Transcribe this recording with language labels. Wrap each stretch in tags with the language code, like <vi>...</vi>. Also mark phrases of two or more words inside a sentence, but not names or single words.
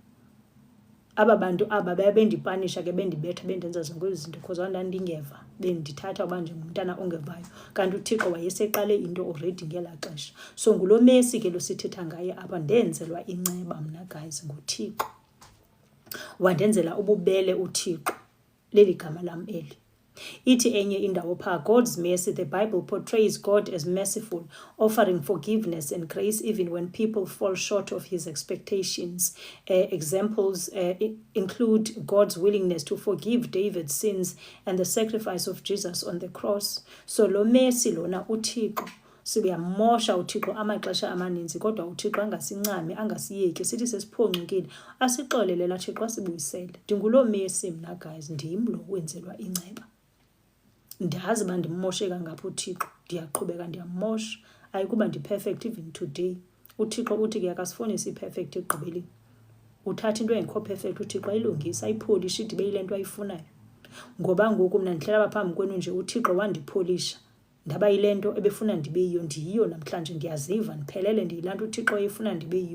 <xh>Aba bantu aba bendipanisha ke, bendibetha, bendenza zonke ezi zinto because ndandingeva, bendithatha uba njengomntana ongevayo, kanti uThixo wayeseqale into already ngelaa xesha. So ngulo Messi ke lo sithetha ngaye apha, ndenzelwa inceba mna guys nguThixo, wandenzela ububele uThixo, leli gama lam eli. Ithi enye indawo phaa,</xh> <en>God's mercy, the Bible portrays God as merciful, offering forgiveness and grace even when people fall short of his expectations. Examples include God's willingness to forgive David's sins and the sacrifice of Jesus on the cross.</en> <xh>So lo mercy lona uThixo sibuyamosha uThixo amaxesha amaninzi, kodwa uThixo angasincami, angasiyeki, sithi sesiphonxukile asixolele la Thixo asibuyisele. Ndingulo Messi mna guys, ndim lo wenzelwa inceba. Ndazi uba ndimmoshe kangapha uThixo, ndiyaqhubeka ndiyamosha, ayikuba ndi-perfect</xh> <en>even today.</en> <xh>uThixo uthi ke akasifuni si-perfect ekugqibeleni, uthatha into engekho perfect uThixo ayilungise, ayipholishe ide ibe yile nto ayifunayo. Ngoba ngoku mna ndihlala phambi kwenu nje, uThixo wandipholisha ndaba yile nto ebefuna ndibe yiyo, ndiyiyo namhlanje, ndiyaziva ndiphelele ndiyilaa nto uThixo efuna ndibe yiyo.</xh>